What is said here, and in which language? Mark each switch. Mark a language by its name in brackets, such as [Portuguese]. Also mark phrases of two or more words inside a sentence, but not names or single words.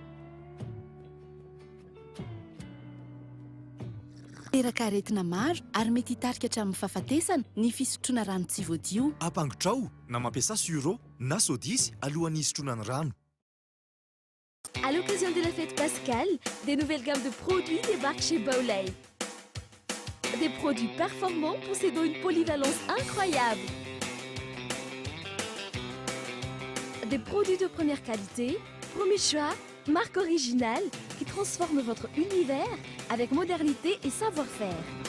[Malagasy] Teraka aretina maro ary mety hitarika hatramin'ny fahafatesana ny fisotroana rano tsy voadio. Ampangotrao na mampiasa sur'eau na sodisy alohan'ny hisotroana ny rano. [French] À l'occasion de la fête pascale, des nouvelles gammes de produits débarquent chez Baolay. Des produits performants possédant une polyvalence incroyable. Des produits de première qualité, premier choix, marque originale qui transforme votre univers avec modernité et savoir-faire.